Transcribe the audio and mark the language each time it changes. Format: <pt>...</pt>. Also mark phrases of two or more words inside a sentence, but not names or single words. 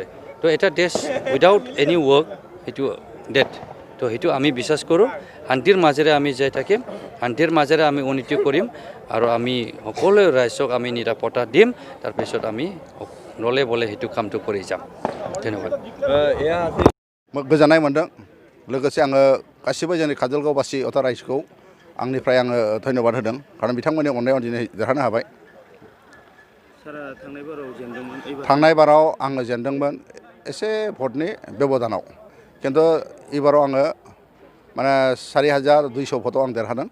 <as>তো এটা দেশ</as> <en>without any work</en> <as>সেইটো ডেড। তো সেইটো আমি বিশ্বাস কৰোঁ, শান্তিৰ মাজেৰে আমি যাই থাকিম, শান্তিৰ মাজেৰে আমি উন্নতি কৰিম আৰু আমি সকলো ৰাইজক আমি নিৰাপত্তা দিম। তাৰপিছত আমি নলে বলে সেইটো কামটো কৰি যাম। ধন্যবাদ।</as> <brx>गोजोननाय मोनदों। लोगोसे आङो गासिबो जोंनि काजलगावबासि अथा रायजोखौ आंनिफ्राय आङो धन्यबाद होदों, खारन बिथांमोननि अननायाव दिनै देरहानो हाबाय। थांनाय बाराव आङो जेनदोंमोन एसे भटनि बेब'धानाव, खिन्थु एबाराव आङो माने 4200 भटआव आं देरहादों।</brx>